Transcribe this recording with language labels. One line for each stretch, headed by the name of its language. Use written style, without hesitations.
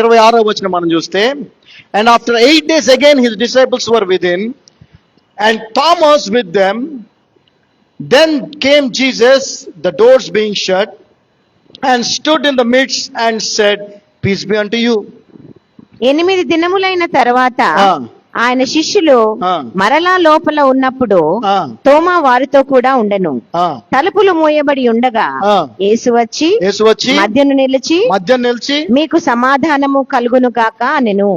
Telugu: 26వ వచనం మనం చూస్తే,
English: And after 8 days again his disciples were within and Thomas with them. Then came Jesus, the doors being shut, and stood in the midst and said, Peace be unto you.
Telugu: 8 దినములైన తర్వాత ఆయన శిష్యులు మరలా లోపల ఉన్నప్పుడు తోమా వారితో కూడా ఉండెను. తలుపులు మూయబడి ఉండగా యేసు వచ్చి మధ్యను నిలిచి మీకు సమాధానము కలుగును గాక అనెను.